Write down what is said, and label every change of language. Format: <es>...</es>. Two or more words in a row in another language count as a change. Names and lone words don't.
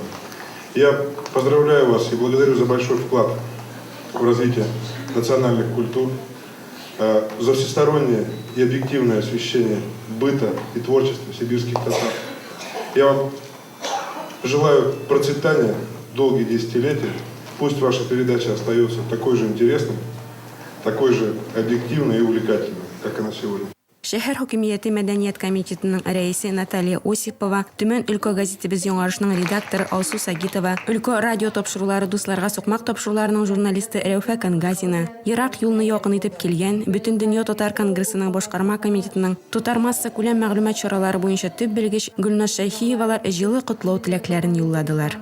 <ru>Я поздравляю вас и благодарю за большой вклад в развитие национальных культур, за всестороннее и объективное освещение быта и творчества сибирских татар. Я вам желаю процветания долгие десятилетия. Пусть ваша передача остается такой же интересной, такой же объективной и увлекательной, как она сегодня.</ru> <tt>Шәһәр хакимияте мәдәният комитетының рәисе Наталья Осипова, Төмән өлкә газетебез яңарышның редакторы Алсу Сагитова, өлкә радио тапшырулары дусларга сукмак тапшыруларының журналисты Рәүфә Кангазина, ерак юлны якын итеп килгән Бөтен дөнья татар конгрессының башкарма комитетының татар масса күләм мәгълүмат чаралары буенча төп белгеч Гөлназ Шәйхиевалар җылы котлау теләкләрен юлладылар.</tt>